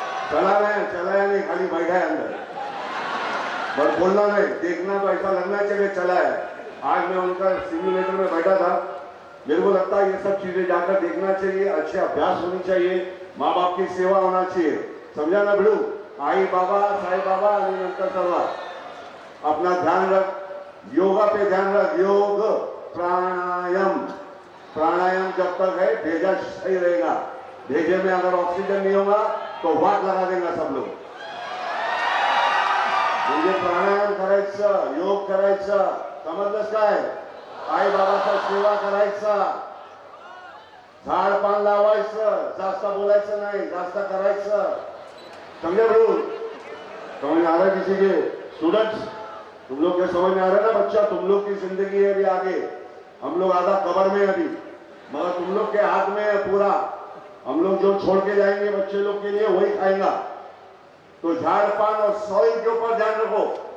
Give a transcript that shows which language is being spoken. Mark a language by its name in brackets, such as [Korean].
[Hindi] चलाया नहीं, खाली बैठा है अंदर, बस बोलना नहीं, देखना तो ऐसा लगना चाहिए चला है। आज मैं उनका सिम्युलेटर में बैठा था, मेरे को लगता है ये सब चीजें जाकर देखना चाहिए, अच्छे अभ्यास होनी चाहिए, माँ बाप की सेवा होना चाहिए, समझा ना बड़ू? [Marathi] आई बाबा, साई बाबा आणि नंतर सर्व [Hindi] अपना ध्यान रख, योगा पे ध्यान रख, योग प्राणायाम। प्राणायाम जब तक है भेजा सही रहेगा। भेजे में अगर ऑक्सीजन नहीं होगा तो वाट लगा देगा सब लोग। [Marathi] म्हणजे प्राणायाम करायचं, योग करायचं, समजलंस काय? आई बाबाचा सेवा करायचा, झाड पान लावायचं, जास्त बोलायचं नाही, जास्त करायचं, समझे बड़ू? [Hindi] समझ आ रहा है किसी के? स्टूडेंट्स, तुम लोग के समझ में आ रहा है ना बच्चा? तुम लोग की जिंदगी है अभी आगे, हम लोग आधा कबर में अभी, मगर तुम लोग के हाथ में है पूरा। हम लोग जो छोड़ के जाएंगे बच्चे लोग के लिए वही खाएंगा। तो झाड़ पान और सॉइल के ऊपर ध्यान रखो।